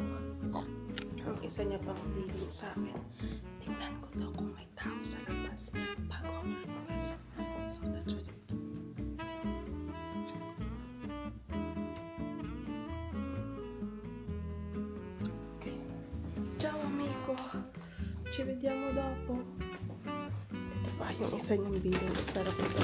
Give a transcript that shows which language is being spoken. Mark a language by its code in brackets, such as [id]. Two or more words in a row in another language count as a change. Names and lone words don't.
[tl] Ang isa niya pang bilin sa akin, tingnan ko daw kung may tao sa labas bago ako lumabas. [en] So that's what it is. Okay. [it] Ciao amico. Ci vediamo dopo. [tl] Ito pa yung isa niyang bilin. Sarap ito.